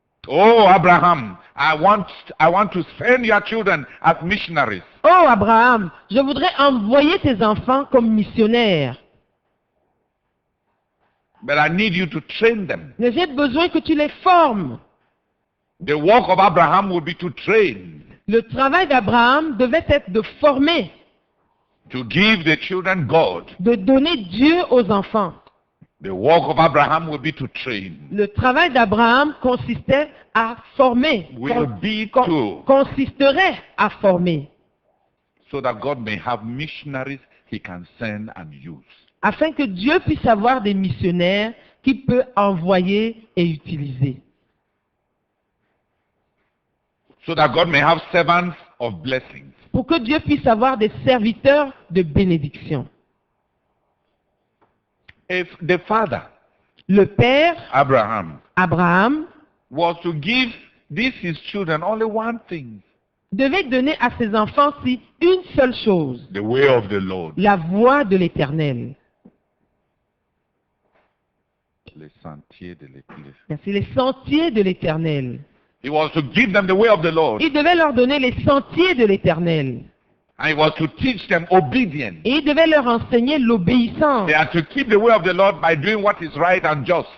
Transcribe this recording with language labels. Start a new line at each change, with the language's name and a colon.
English: Oh, Abraham, I want to send your children as missionaries.
French: Oh Abraham, je voudrais envoyer tes enfants comme missionnaires,
English: But I need you to train them.
French: mais j'ai besoin que tu les formes.
English: The work of Abraham will be to train,
French: Le travail d'Abraham devait être de former,
English: to give the children God.
French: de donner Dieu aux enfants.
English: The work of Abraham will be to train.
French: Le travail d'Abraham consistait à former,
English: Will be to,
French: consisterait à former,
English: so that God may have missionaries he can send and use.
French: afin que Dieu puisse avoir des missionnaires qu'il peut envoyer et utiliser.
English: So that God may have servants of blessings.
French: Pour que Dieu puisse avoir des serviteurs de bénédiction.
English: If the father,
French: Le père,
English: Abraham,
French: Abraham,
English: was to give these his children only one thing,
French: devait donner à ses enfants-ci une seule chose,
English: the way of the Lord,
French: la voie de l'Éternel. les sentiers de l'Église. C'est les sentiers de l'Éternel.
English: He was to give them the way of the Lord,
French: Il devait leur donner les sentiers de l'Éternel.
English: and he was to teach them obedience.
French: Et il devait leur enseigner l'obéissance.
English: They are to keep the way of the Lord by doing what is right and just.